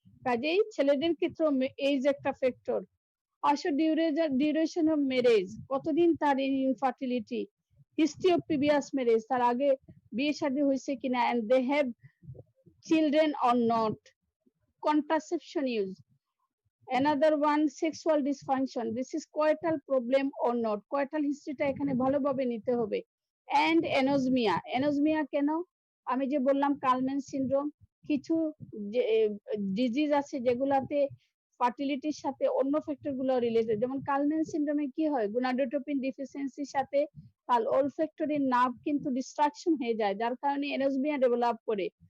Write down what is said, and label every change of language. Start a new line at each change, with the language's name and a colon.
Bangla: কাজেই ছেলেদের ক্ষেত্রে
English: Age একটা factor. Also duration of marriage, কতদিন তার infertility, history of previous marriage,
Bangla: তার আগে বিয়ে শাদী হয়েছে কিনা,
English: And they have children or not, contraception use. Another one, sexual dysfunction, this is coital problem or not, coital history টা
Bangla: এখানে ভালোভাবে নিতে হবে।
English: and anosmia
Bangla: কেন? আমি যে বললাম কালম্যান সিনড্রোম, কিছু ডিজিজ আছে যেগুলাতে ফার্টিলিটির সাথে অন্য ফ্যাক্টর গুলো রিলেটেড। যেমন কালম্যান সিনড্রোমে কি হয়, গোনাডোট্রোপিন ডিফিসিয়েন্সির সাথে তার olfactory নার্ভ কিন্তু ডিস্ট্রাকশন হয়ে যায়, যার কারণে এনোজমিয়া ডেভেলপ করে।